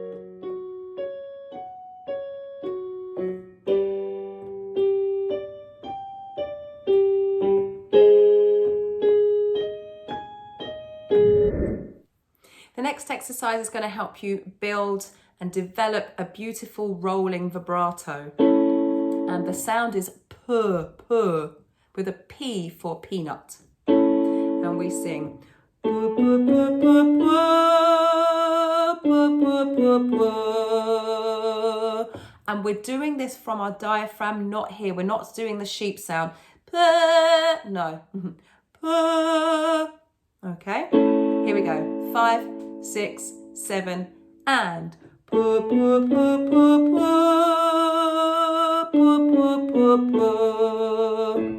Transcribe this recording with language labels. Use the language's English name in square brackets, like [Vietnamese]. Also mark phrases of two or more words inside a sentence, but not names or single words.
[English] The next exercise is going to help you build and develop a beautiful rolling vibrato. And the sound is puh, puh, with a P for peanut. And we sing. Puh, puh, puh, puh, puh, puh, puh, puh, puh. And we're doing this from our diaphragm, not here. We're not doing the sheep sound. Puh, no. Puh. Okay, here we go. 5, 6, 7, and puh, puh, puh, puh, puh, puh, puh, puh, puh.